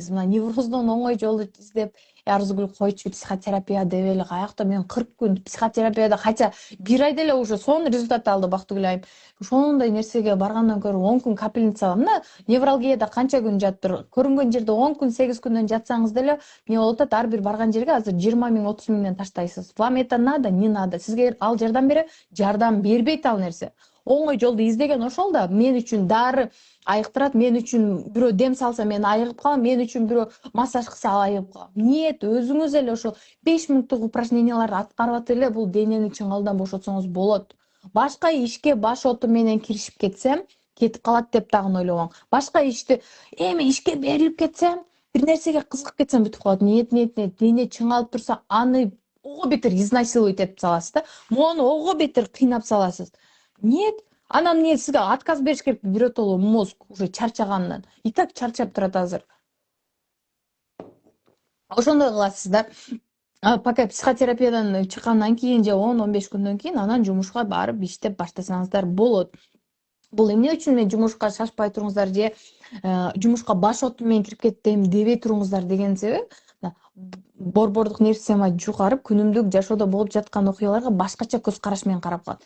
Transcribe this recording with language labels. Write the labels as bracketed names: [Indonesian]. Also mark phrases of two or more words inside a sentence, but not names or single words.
[Kyrgyz] Мына невроздон оңой жолду издеп, Арзыгүл койчу психотерапия деп эле каякта мен 40 күн психотерапияда, хотя 1 айда эле уже сонун результат алды, бактыгүл айым. Ошондой нерсеге баргандан көрө 10 күн капельницага, мына невралгияда канча күн жаттыр? Көрүнгөн жерде 10 күн, 8 күндөн жатсаңыз деле эмне болуп атат? Ар бир барган жерге азыр 20 миң, 30 миңден таштайсыз. [Russian] Вам это надо, не надо. [Kyrgyz] Сизге ал жардам берет, жардам бербейт ал нерсе. Оңой жолду издеген ошол да. Мен үчүн дары айыктырат, мен үчүн бирөө дем салса мен айыгып калам, мен үчүн бирөө массаж кылса айыгып калам. Нет, өзүңүз эле ошол 5 мүнөттүк упражненияларды аткарып атып эле бул денени чыңалдан бошотсоңуз болот. Башка ишке баш оту менен киришип кетсем, кетип калат деп дагы ойлобоң. Башка ишти эми ишке берилип кетсем, бир нерсеге кызыгып кетсем бүтүп калат. Нет, дене чыңалып турса, аны ого бетер изнасиловать этип саласыз да. Мону ого бетер кыйнап саласыз. Нет, анан эмне сизге отказ бериш керек? Биротоло мозг уже чарчагандан. [Russian] И так [Kyrgyz] чарчап турат азыр. Ошондой кыласыз да. Пока психотерапиядан чыккандан кийин же 10-15 күндөн кийин анан жумушка барып иштеп баштасаңыздар болот. Бул эмне үчүн мен жумушка шашпай туруңуздар же жумушка баш оту менен кирип кеттим дебей туруңуздар деген себеп борбордук нерв система жугарып, күнүмдүк жашоодо болуп жаткан окуяларга башкача көз караш менен карап калат.